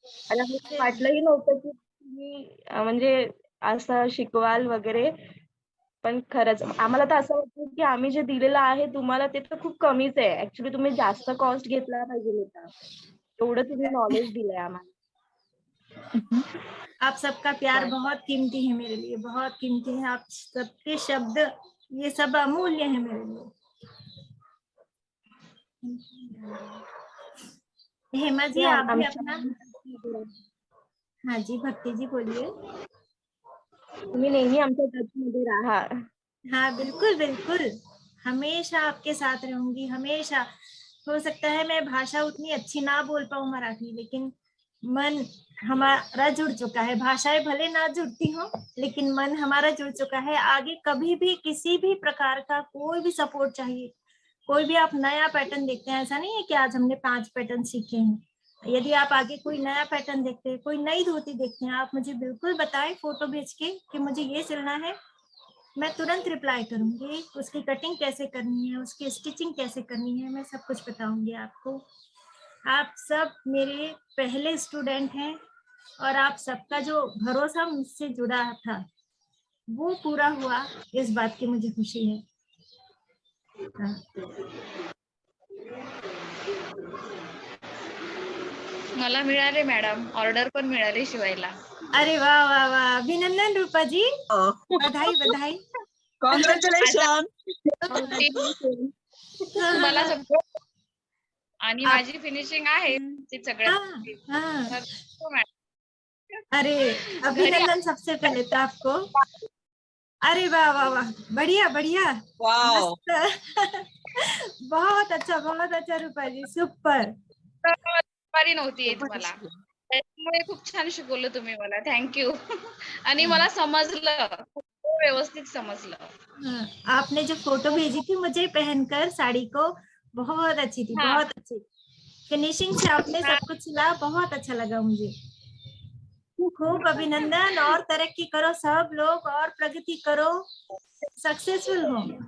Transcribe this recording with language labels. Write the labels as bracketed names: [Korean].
[Marathi] आणि आम्हाला वाटलंही नव्हतं की तुम्ही म्हणजे असं शिकवाल वगैरे. पण खरंच आम्हाला तर असं वाटतं की आम्ही जे दिलेलं आहे तुम्हाला ते तर खूप कमीच आहे. ऍक्च्युली तुम्ही जास्त कॉस्ट घेतला पाहिजे होता. एवढं तुम्ही नॉलेज दिलंय आम्हाला. [Hindi] आप सबका प्यार बहुत कीमती है मेरे लिए, बहुत कीमती है। आप सबके शब्द, ये सब अमूल्य है मेरे लिए। हेमा जी, आप भी अपना। हाँ जी, भक्ति जी बोलिए। [Marathi] तुम्ही नेहमी आमच्या टचमध्ये राहा. [Hindi] हाँ बिल्कुल बिल्कुल, हमेशा आपके साथ रहूंगी, हमेशा। हो सकता है मैं भाषा उतनी अच्छी ना बोल पाऊँ मराठी, लेकिन मन हमारा जुड़ चुका है। भाषाएं भले ना जुड़ती हो, लेकिन मन हमारा जुड़ चुका है। आगे कभी भी किसी भी प्रकार का कोई भी सपोर्ट चाहिए, कोई भी आप नया पैटर्न देखते हैं, ऐसा नहीं है कि आज हमने 5 पैटर्न सीखे हैं। यदि आप आगे कोई नया पैटर्न देखते हैं, कोई नई धोती देखते हैं, आप मुझे बिल्कुल बताएं फोटो भेज के कि मुझे ये सिलना है। मैं तुरंत रिप्लाई करूंगी। उसकी कटिंग कैसे करनी है, उसकी स्टिचिंग कैसे करनी है, मैं सब कुछ बताऊंगी आपको। आप सब मेरे पहले स्टूडेंट हैं, और आप सबका जो भरोसा मुझसे जुड़ा था वो पूरा हुआ, इस बात की मुझे खुशी है। हाँ। [Marathi] मला मिळाले मॅडम, ऑर्डर पण मिळाली शिवायला. [Hindi] अरे वाह वाह वाह, अभिनंदन रूपा जी, Oh, बधाई बधाई। [English] congratulations. [Marathi] तुम्हाला सगळं आणि [Hindi] आप- [Marathi] माझी फिनिशिंग आहे ते सगळ्यात. [Hindi] हाँ, हाँ। [Marathi] तर तो मॅडम अरे घरी [Hindi] अभिनंदन सबसे पहले तो आपको। अरे वाह वाह वाह, बढ़िया बढ़िया, Wow. मस्त। बहुत बहुत अच्छा रूपा जी, सुपर. [Marathi] दुपारी नव्हती येत मला. त्याच्यामुळे खूप छान शिकवलं तुम्ही मला. थँक्यू. आणि मला समजलं. खूप व्यवस्थित समजलं. [Hindi] हाँ, आपने जो फोटो भेजी थी मुझे पहनकर साड़ी को, बहुत अच्छी थी, हाँ. बहुत अच्छी. फिनिशिंग से आपने हाँ. सब कुछ सिला, बहुत अच्छा लगा मुझे. खूब अभिनंदन, और तरक्की करो सब लोग, और प्रगति करो, सक्सेसफुल हो.